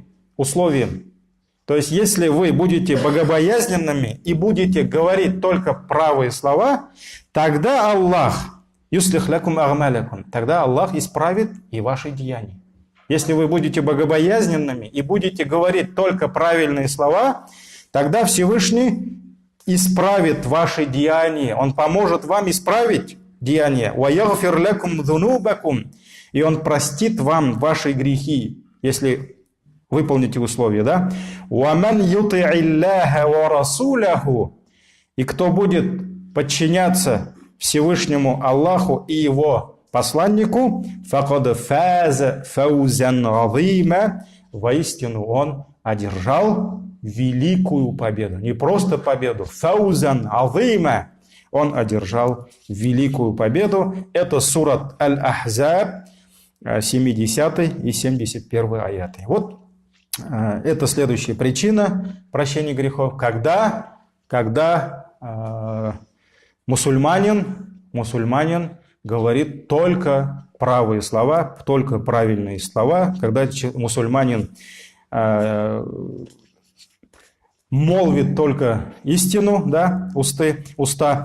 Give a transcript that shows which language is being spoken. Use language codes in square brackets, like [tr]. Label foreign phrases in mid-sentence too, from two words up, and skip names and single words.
[ru] То есть если вы будете богобоязненными и будете говорить только правые слова, тогда Аллах [ar] «يصلح لكم أعمالكم», [ru] тогда Аллах исправит и ваши деяния. Если вы будете богобоязненными и будете говорить только правильные слова, тогда Всевышний исправит ваши деяния. Он поможет вам исправить деяния. [ar] وَيَغْفِرْ لَكُمْ ذُنُوبَكُمْ. [ru] И Он простит вам ваши грехи, если выполните условия. Да? [ar] وَمَنْ يُطِعِ اللَّهَ وَرَسُولَهُ. [ru] И кто будет подчиняться Всевышнему Аллаху и Его посланнику, [ar] فَقَدْ فَازَ فَوْزًا عَظِيمًا. [ru] Воистину он одержал великую победу. Не просто победу. [ar] فَوْزًا عَظِيمًا. [ru] Он одержал великую победу. Это сурат Аль-Ахзаб, 70 и 71 аяты. Вот это следующая причина прощения грехов. Когда мусульманин говорит только правые слова, только правильные слова, когда мусульманин молвит только истину, да, уста.